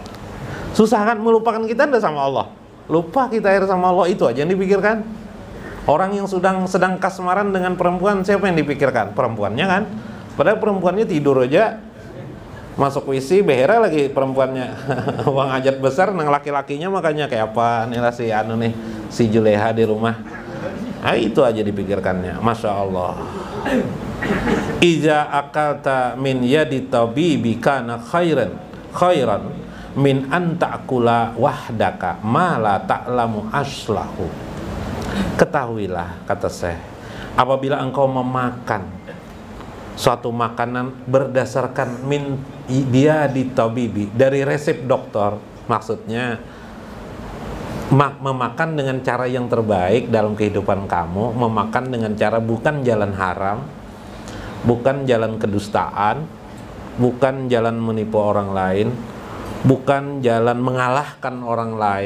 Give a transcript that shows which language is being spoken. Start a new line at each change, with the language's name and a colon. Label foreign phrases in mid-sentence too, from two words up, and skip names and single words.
Indonesian: Susah kan melupakan kita enggak sama Allah? Lupa kita sama Allah, itu aja yang dipikirkan. Orang yang sedang kasmaran dengan perempuan, siapa yang dipikirkan? Perempuannya kan? Padahal perempuannya tidur aja, masuk WC, behera lagi perempuannya. Uang hajat besar, nang laki-lakinya makanya kayak apa nih lah si Juleha di rumah. Nah, itu aja dipikirkannya.
Arabic: ما شاء الله. إذا أكلت من يدي طبيب كان خيرا من أن تأكل وحدك ما لا تعلم أصله.
Indonesian: Ketahuilah, kata Syekh, apabila engkau memakan suatu makanan berdasarkan min dia di tabibi, dari resep dokter, maksudnya memakan dengan cara yang terbaik dalam kehidupan kamu, memakan dengan cara bukan jalan haram, bukan jalan kedustaan, bukan jalan menipu orang lain, bukan jalan mengalahkan orang lain.